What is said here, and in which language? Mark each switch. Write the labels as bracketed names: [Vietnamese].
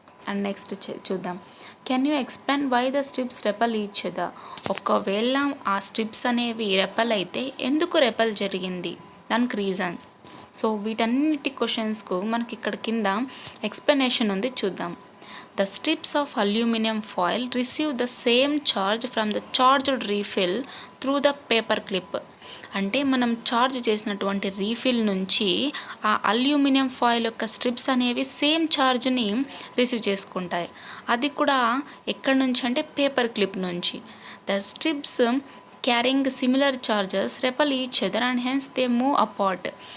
[English] And next చూద్దాం. Can you explain why the strips repel each other? [Telugu] ఒకవేళ ఆ strips అనేవి రెపల్ అయితే ఎందుకు రెపల్ జరిగింది, దానికి రీజన్. సో వీటన్నిటి క్వశ్చన్స్కు మనకి ఇక్కడ కింద ఎక్స్ప్లెనేషన్ ఉంది, చూద్దాం. [English] The strips of aluminum foil receive the same charge from the charged refill through the paper clip. [Telugu] అంటే మనం చార్జ్ చేసినటువంటి రీఫిల్ నుంచి ఆ అల్యూమినియం ఫాయిల్ యొక్క స్ట్రిప్స్ అనేవి సేమ్ ఛార్జ్ని రిసీవ్ చేసుకుంటాయి. అది కూడా ఎక్కడి నుంచి అంటే పేపర్ క్లిప్ నుంచి. [English] The strips carrying similar charges repel each other and hence they move apart.